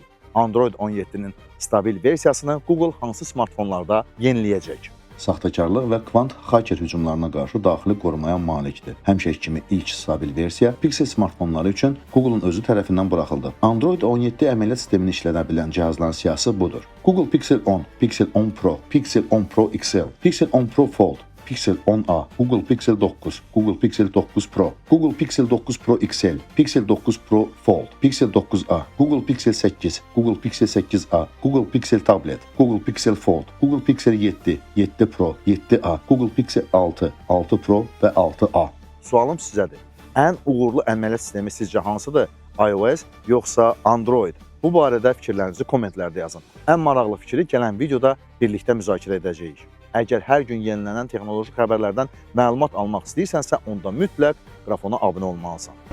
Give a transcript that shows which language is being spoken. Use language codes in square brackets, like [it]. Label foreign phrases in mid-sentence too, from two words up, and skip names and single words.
[az] Android 17-nin stabil versiyasını Google hansı smartfonlarda yeniləyəcək? Saxtakarlıq və kvant haker hücumlarına qarşı daxili qorumaya malikdir. Həmişəki kimi ilk stabil versiya Pixel smartfonları üçün Google'un özü tərəfindən buraxıldı. Android 17 əməliyyat sistemini işlədə bilən cihazların siyahısı budur. Google Pixel 10, Pixel 10 Pro, Pixel 10 Pro XL, Pixel 10 Pro Fold, Pixel 10a, Google Pixel 9, Google Pixel 9 Pro, Google Pixel 9 Pro XL, Pixel 9 Pro Fold, Pixel 9a, Google Pixel 8, Google Pixel 8a, Google Pixel Tablet, Google Pixel Fold, Google Pixel 7, 7 Pro, 7a, Google Pixel 6, 6 Pro və 6a. Sualım sizədir. Ən uğurlu əməliyyat sistemi sizcə hansıdır? iOS yoxsa Android? Bu barədə fikirlərinizi kommentlərdə yazın. Ən maraqlı fikri gələn videoda birlikdə müzakirə edəcəyik. Əgər hər gün yenilənən texnoloji xəbərlərdən məlumat almaq istəyirsənsə, onda mütləq Qrafona abunə olmalısan.